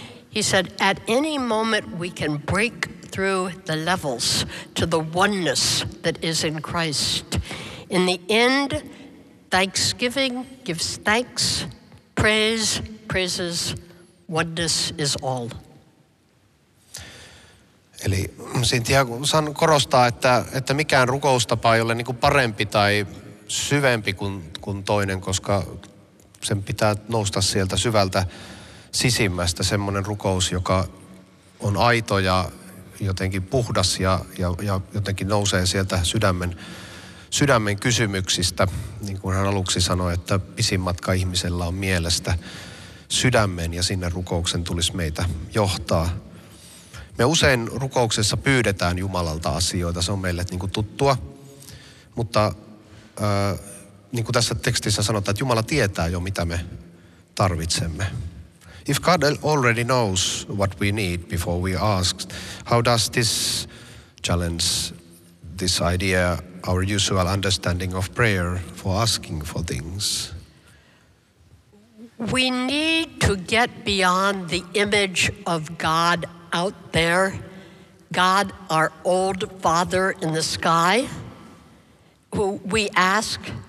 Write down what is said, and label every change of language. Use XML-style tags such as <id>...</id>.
<en>He said, at any moment we can break through the levels to the oneness that is in Christ. In the end, thanksgiving gives thanks, praise praises, oneness is all.</en> <fi>Eli Cynthia san korostaa, että mikään rukoustapa ei ole niin kuin parempi tai syvempi kuin toinen, koska sen pitää nousta sieltä syvältä sisimmästä, semmoinen rukous, joka on aito ja jotenkin puhdas ja jotenkin nousee sieltä sydämen kysymyksistä. Niin kuin hän aluksi sanoi, että pisin matka ihmisellä on mielestä sydämen ja sinne rukouksen tulisi meitä johtaa. Me usein rukouksessa pyydetään Jumalalta asioita, se on meille niin kuin tuttua, mutta niin kuin tässä tekstissä sanotaan, että Jumala tietää jo, mitä me tarvitsemme.</fi> <en>If God already knows what we need before we ask, how does this challenge this idea, our usual understanding of prayer for asking for things? We need to get beyond the image of God out there, God, our old Father in the sky, who we ask.</en>